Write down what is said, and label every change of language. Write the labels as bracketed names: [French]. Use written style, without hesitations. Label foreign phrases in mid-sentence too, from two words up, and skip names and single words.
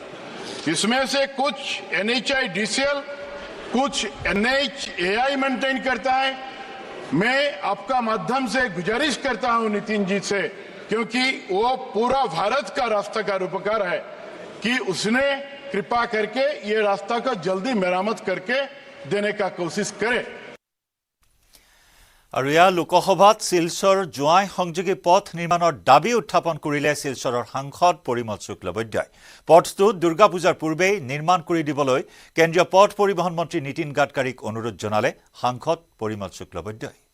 [Hindi] इसमें से कुछ NHIDCL, कुछ NHAI मेंटेन करता है। मैं आपका माध्यम से गुजारिश करता हूं नितिन जी से, क्योंकि वो पूरा भारत का रास्ता का रूपकार है, कि उसने कृपा करके ये रास्ता को जल्दी मेरामत करके देने का कोशिश करे। [Assamese] আৰু ইয়াৰ লোকসভাত শিলচৰ জোৱাই সংযোগী পথ নিৰ্মাণৰ দাবী উত্থাপন কৰিলে শিলচৰৰ সাংসদ পৰিমল শুক্লবৈদ্যই। পথটো দুৰ্গা পূজাৰ পূৰ্বেই নিৰ্মাণ কৰি দিবলৈ কেন্দ্ৰীয় পথ পৰিবহণ মন্ত্ৰী নীতিন গাডকাৰীক অনুৰোধ জনালে সাংসদ পৰিমল শুক্লবৈদ্যই।